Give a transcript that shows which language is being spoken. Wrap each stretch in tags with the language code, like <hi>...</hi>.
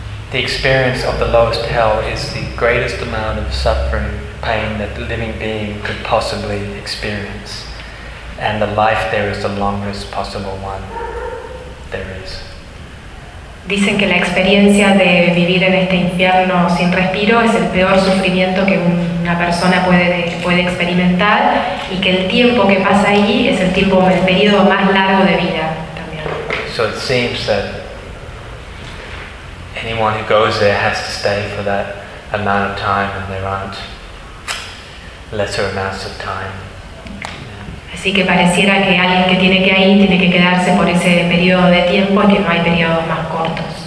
<en>The experience of the lowest hell is the greatest amount of suffering, pain that the living being could possibly experience, and the life there is the longest possible one there is.</en> <es>Dicen que la experiencia de vivir en este infierno sin respiro es el peor sufrimiento que una persona puede experimentar, y que el tiempo que pasa ahí es el periodo más largo de vida también.</es> <en>So it seems that anyone who goes there has to stay for that amount of time, and there aren't lesser amounts of time.</en> <es>Así que pareciera que alguien que tiene que ir ahí tiene que quedarse por ese periodo de tiempo, y que no hay periodos más cortos.</es>